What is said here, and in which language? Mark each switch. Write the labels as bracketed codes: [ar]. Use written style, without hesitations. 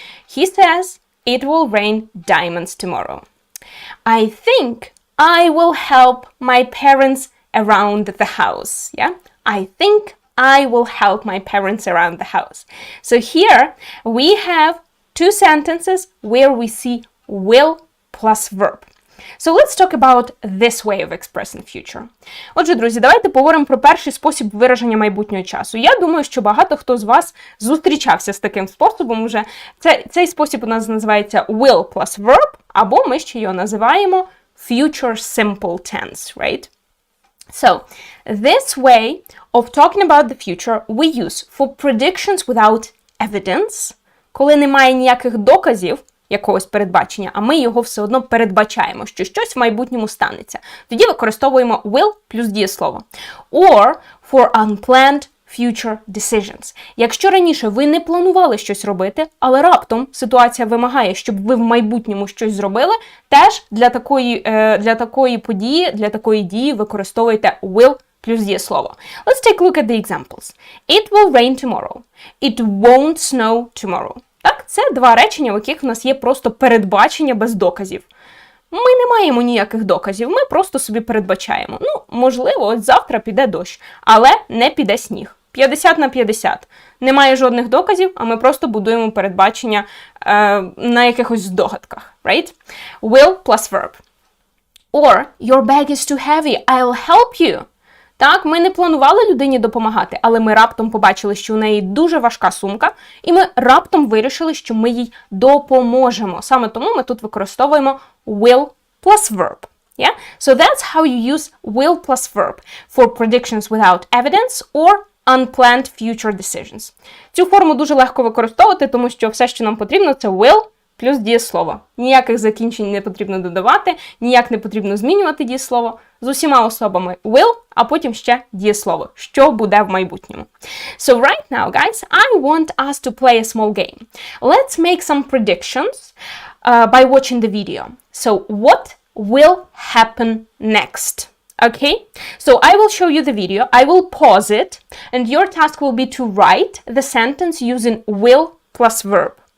[en] He says it will rain diamonds tomorrow. I think I will help my parents around the house. Yeah, I think I will help my parents around the house. So here we have two sentences where we see will plus verb. So let's talk about this way of expressing future. [uk] Отже, друзі, давайте поговоримо про перший спосіб вираження майбутнього часу. Я думаю, що багато хто з вас зустрічався з таким способом уже. Цей спосіб у нас називається will plus verb, або ми ще його називаємо future simple tense, right? [en] So, this way of talking about the future we use for predictions without evidence, [uk] коли немає ніяких доказів, якогось передбачення, а ми його все одно передбачаємо, що щось в майбутньому станеться. Тоді використовуємо will плюс дієслово. [en] Or for unplanned future decisions. [uk] Якщо раніше ви не планували щось робити, але раптом ситуація вимагає, щоб ви в майбутньому щось зробили, теж для такої події, для такої дії використовуєте will плюс дієслово. [en] Let's take a look at the examples. It will rain tomorrow. It won't snow tomorrow. [uk] Так, це два речення, в яких в нас є просто передбачення без доказів. Ми не маємо ніяких доказів, ми просто собі передбачаємо. Ну, можливо, от завтра піде дощ, але не піде сніг. 50/50. Немає жодних доказів, а ми просто будуємо передбачення на якихось здогадках. [en] Right? Will plus verb. Or, your bag is too heavy, I'll help you. [uk] Так, ми не планували людині допомагати, але ми раптом побачили, що у неї дуже важка сумка, і ми раптом вирішили, що ми їй допоможемо. Саме тому ми тут використовуємо will plus verb. [en] Yeah? So that's how you use will plus verb for predictions without evidence or unplanned future decisions. [uk] Цю форму дуже легко використовувати, тому що все, що нам потрібно, це will плюс дієслово. Ніяких закінчень не потрібно додавати, ніяк не потрібно змінювати дієслово. З усіма особами will, а потім ще дієслово, що буде в майбутньому. [en] So right now, guys, I want us to play a small game. Let's make some predictions by watching the video. So what will happen next? Okay, so I will show you the video, I will pause it, and your task will be to write the sentence using will plus verb.